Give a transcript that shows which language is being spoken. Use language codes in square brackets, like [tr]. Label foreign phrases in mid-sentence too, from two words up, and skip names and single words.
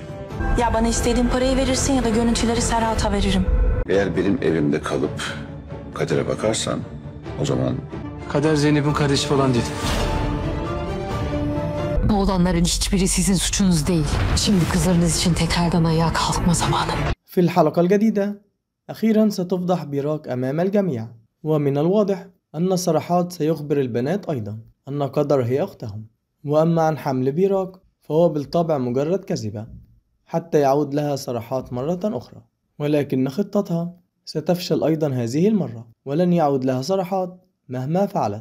[tr] Ya bana istediğin parayı verirsin ya da görüntüleri Serhat'a veririm. Eğer benim evimde kalıp Kader'e bakarsan o zaman... Kader Zeynep'in kardeşi falan değil. Bu olanların hiçbiri sizin suçunuz değil. Şimdi kızlarınız için tekrardan ayağa kalkma zamanı. [ar] في الحلقة الجديدة أخيرا ستفضح بيراك أمام الجميع، ومن الواضح أن صرحات سيخبر البنات أيضا أن قدر هي أختهم. وأما عن حمل بيراك فهو بالطبع مجرد كذبة حتى يعود لها صرحات مرة أخرى، ولكن خطتها ستفشل أيضا هذه المرة ولن يعود لها صرحات مهما فعلت.